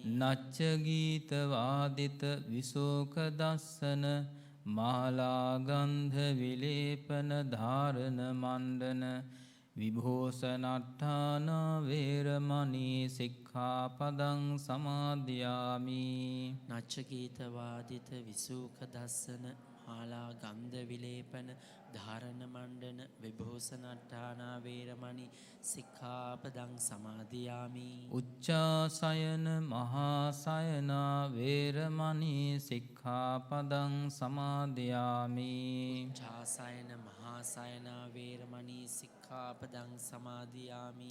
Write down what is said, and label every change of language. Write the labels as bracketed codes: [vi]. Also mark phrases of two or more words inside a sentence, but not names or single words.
[pi] නච්ච ගීත වාදිත විසෝක දස්සන මාලාගන්ධ විලේපන ධාරණ මණ්ඩන විභූෂණට්ඨාන වේරමණී සික්ඛාපදං සමාදියාමි. නච්ච ගීත වාදිත විසූක දස්සන මාලා ගන්ධ විලේපන ධාරණ මණ්ඩන විභූෂණට්ඨාන වේරමණී සික්ඛාපදං සමාදියාමි. උච්චාසයන මහාසයන වේරමණී සික්ඛාපදං සමාදියාමි. ඡාසයන මහාසයන වේරමණී සික්ඛාපදං සමාදියාමි.